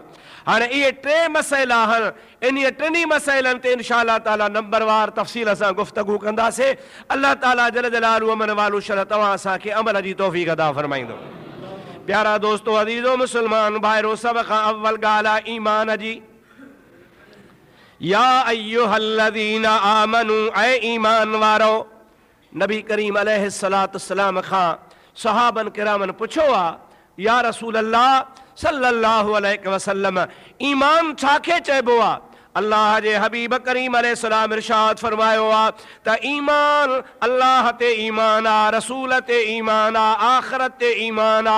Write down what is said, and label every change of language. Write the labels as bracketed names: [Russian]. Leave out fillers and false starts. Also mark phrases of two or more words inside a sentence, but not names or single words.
[Sindhi] हाणे इहे टे मसइला आहिनि, इन्हीअ टिनी मसइलनि ते [Arabic] إن شاء الله تعالى [Sindhi] नंबरवार तफ़सील सां गुफ़्तगू कंदासीं। अल्लाह ताला [Arabic] جل جلاله وعم نواله [Sindhi] शल तव्हां असांखे अमल जी तौफ़ीक़ अता फ़रमाईंदो। प्यारा दोस्तो, अज़ीज़ो मुस्लमान भाइरो, सभ खां अव्वल ॻाल्हि आहे ईमान जी। [Arabic] يا أيها الذين آمنوا, [Sindhi] ऐ ईमान वारो। नबी करीम [Arabic] عليه الصلاة والسلام [Sindhi] खां सहाबन किरामन पुछो आहे, [Arabic] يا رسول الله صلى الله عليه وسلم, [Sindhi] ईमान छाखे चइबो आहे? अल्लाह जे हबीब करीम अलैहिस्सलाम इरशाद फरमायो आहे त ईमान अल्लाह ते ईमान आहे, रसूल ते ईमान आहे, आख़िरत ते ईमान आहे।